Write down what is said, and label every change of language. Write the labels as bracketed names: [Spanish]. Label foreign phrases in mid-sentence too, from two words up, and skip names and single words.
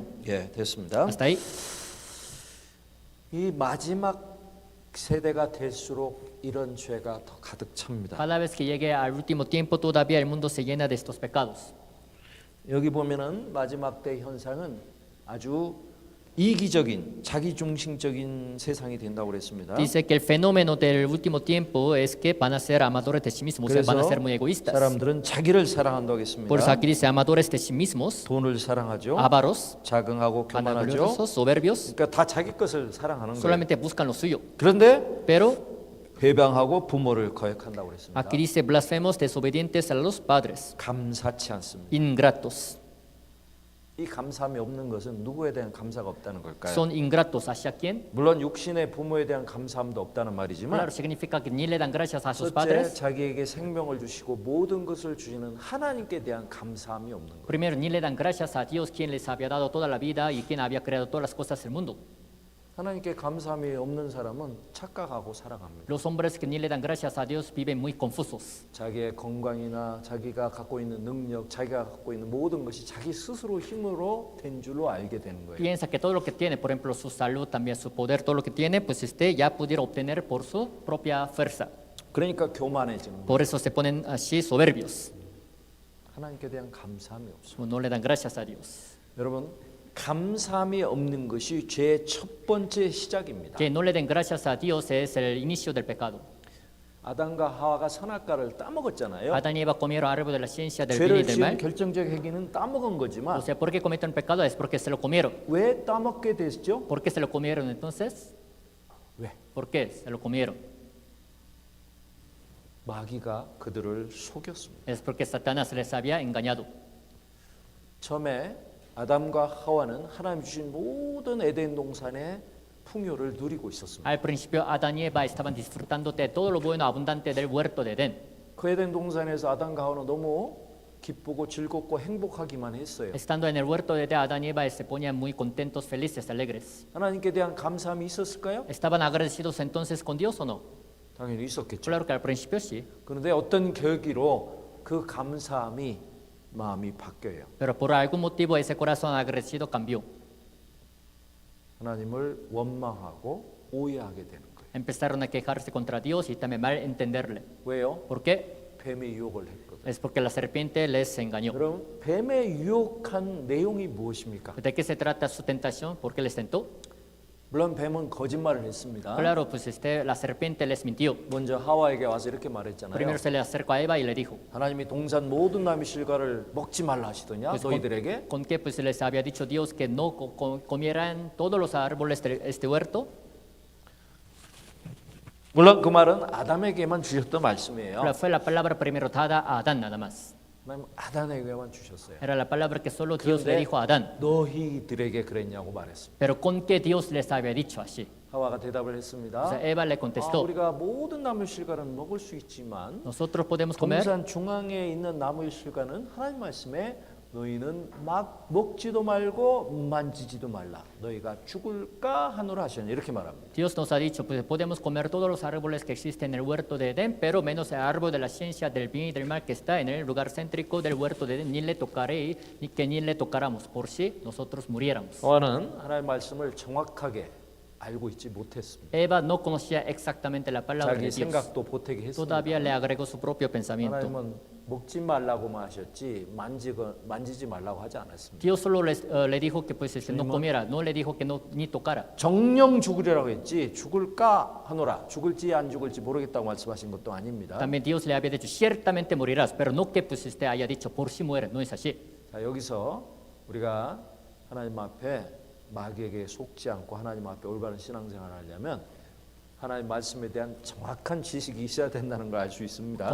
[Korean] 예, 됐습니다. [Spanish] Hasta ahí. [Korean] 이 마지막 세대가 될수록 이런 죄가 더 가득 찹니다. [Spanish] Cada vez que llegue al último tiempo, todavía el mundo se llena de estos pecados. [Korean] 여기 보면은 마지막 때 현상은 아주 이기적인 자기중심적인 세상이 된다고 그랬습니다. [Spanish] Dice que el fenómeno del último tiempo es que van a ser amadores de sí mismos, o sea, van a [Korean] 그래서 [Spanish] ser muy egoístas. [Korean] 사람들은 자기를 사랑한다고 [Spanish] Por eso [Korean] 했습니다. [Spanish] aquí dice amadores de sí mismos, [Korean] 돈을 사랑하죠. [Spanish] avaros, [Korean] 자긍하고 교만하죠. [Spanish] vanagloriosos, soberbios, [Korean] 그러니까 다 자기 것을 사랑하는 거예요. [Spanish] solamente buscan lo suyo. [Korean] 그런데 [Spanish] Pero [Korean] 회방하고 부모를 거역한다고 그랬습니다. [Spanish] aquí dice blasfemos, desobedientes a los padres, [Korean] 감사치 않습니다. [Spanish] ingratos. [Korean] 이 감사함이 없는 것은 누구에 대한 감사가 없다는 걸까요? [Spanish] Son ingratos hacia quién? [Korean] 물론 육신의 부모에 대한 감사함도 없다는 말이지만 [Spanish] Claro, significa que ni le dan gracias a sus [Korean] 첫째, [Spanish] padres. [Korean] 자기에게 생명을 주시고 모든 것을 주시는 하나님께 대한 감사함이 없는 거예요. [Spanish] Primero, ni le dan gracias a Dios, quien les había dado toda la vida y quien había creado todas las cosas del mundo. [Korean] 하나님께 감사함이 없는 사람은 착각하고 살아갑니다. [Spanish] Los hombres que ni le dan gracias a Dios viven muy confusos. [Korean] 자기의 건강이나 자기가 갖고 있는 능력, 자기가 갖고 있는 모든 것이 자기 스스로 힘으로 된 줄로 알게 되는 거예요. [Spanish] Piensa que todo lo que tiene, por ejemplo, su salud, también su poder, todo lo que tiene, pues ya pudiera obtener por su propia fuerza. [Korean] 그러니까 교만해지는 거예요. [Spanish] Por eso se ponen así soberbios. [Korean] 하나님께 대한 감사함이 없어요. [Spanish] No le dan gracias a Dios. [Korean] 여러분, 감사함이 없는 것이 죄의 첫 번째 시작입니다. [Spanish] Que no le den gracias a Dios es el inicio del pecado. [Korean] 아담과 하와가 선악과를 따먹었잖아요. [Spanish] Adán y Eva comieron árbol de la ciencia del bien y [Korean] 죄를 [Spanish] del [Korean] 지은 [Spanish] mal. [Korean] 결정적 행위는 따먹은 [Spanish] O [Korean] 거지만 [Spanish] sea, ¿por qué cometieron pecado? Es porque se lo comieron. [Korean] 왜 따먹게 됐죠? [Spanish] ¿Por qué se lo comieron entonces? [Korean] 왜? [Spanish] ¿Por qué se lo comieron? [Korean] 마귀가 그들을 속였습니다. [Spanish] Es porque Satanás les había engañado. [Korean] 처음에 아담과 하와는 하나님 주신 모든 에덴 동산의 풍요를 누리고 있었습니다. [Spanish] Al principio Adán y Eva estaban disfrutando de todo lo bueno abundante del huerto de Edén. [Korean] 그 에덴 동산에서 아담과 하와는 너무 기쁘고 즐겁고 행복하기만 했어요. [Spanish] Estando en el huerto de Edén, Adán y Eva se ponían muy contentos, felices, alegres. [Korean] 하나님께 대한 감사함이 있었을까요? [Spanish] ¿Estaban agradecidos entonces con Dios o no? [Korean] 당연히 있었겠죠. [Spanish] Claro que al principio sí, [Korean] 그런데 어떤 계기로 그 감사함이 마음이 바뀌어요. [Spanish] pero por algún motivo ese corazón agradecido cambió. [Korean] 하나님을 원망하고 오해하게 되는 거예요. [Spanish] Empezaron a quejarse contra Dios y también mal entenderle. [Korean] 왜요? [Spanish] ¿Por qué? [Korean] 뱀의 유혹을 했거든요. [Spanish] Es porque la serpiente les engañó. [Korean] 그럼 뱀의 유혹한 내용이 무엇입니까? [Spanish] ¿De qué se trata su tentación? ¿Por qué les tentó? [Korean] 물론 뱀은 거짓말을 했습니다. [Spanish] Claro, pues la serpiente les mintió. [Korean] 먼저 하와에게 와서 이렇게 말했잖아요. [Spanish] Primero se le acercó a Eva y le dijo, [Korean] 하나님이 동산 모든 나무의 실과를 먹지 말라 하시더냐 [Spanish] pues, [Korean] 너희들에게? [Spanish] ¿con qué pues les había dicho Dios que no comieran todos los árboles de este huerto? [Korean] 물론 그 말은 아담에게만 주셨던 말씀이에요. [Spanish] Pero fue la palabra primero dada a Adán nada más. [Korean] 하나님 아담에게만 주셨어요. [Spanish] Era la palabra que solo Dios le [Korean] 그런데 [Spanish] dijo a Adán. [Korean] 너희들에게 그랬냐고 말했습니다. [Spanish] Pero ¿con qué Dios les había dicho así? [Korean] 하와가 대답을 [Spanish] O [Korean] 했습니다. [Spanish] sea, Eva le contestó, [Korean] 우리가 모든 나무 실과는 먹을 수 있지만 [Spanish] nosotros podemos comer [Korean] 동산 중앙에 있는 나무 실과는 하나님 말씀에 너희는 막 먹지도 말고 만지지도 말라. 너희가 죽을까 하노라 하셨냐 이렇게 말합니다. [Spanish] Dios nos ha dicho, pues podemos comer todos los árboles que existen en el huerto de Edén, pero menos el árbol de la ciencia del bien y del mal que está en el lugar céntrico del huerto de Edén, ni le tocaréis, ni que ni le tocáramos, por si nosotros muriéramos. [Korean] 하와는 하나님 말씀을 정확하게 알고 있지 못했습니다. [Spanish] Eva no conocía exactamente la palabra [Korean] 자기 [Spanish] de Dios. [Korean] 생각도 보태게 했습니다. [Spanish] Todavía le agregó su propio pensamiento. [Korean] 하나님은 먹지 말라고만 하셨지 만지지 말라고 하지 않았습니다. [Spanish] Dios solo le dijo que pues no comiera, no le dijo que no ni tocara. [Korean] 정령 죽으리라고 했지 죽을까 하노라. 죽을지 안 죽을지 모르겠다고 말씀하신 것도 아닙니다. [Spanish] También Dios le había dicho, ciertamente morirás, pero no que pues haya dicho, por si mueres, no es así. [Korean] 자, 여기서 우리가 하나님 앞에 마귀에게 속지 않고 하나님 앞에 올바른 신앙생활을 하려면 하나님 말씀에 대한 정확한 지식이 있어야 된다는 걸 알 수 있습니다.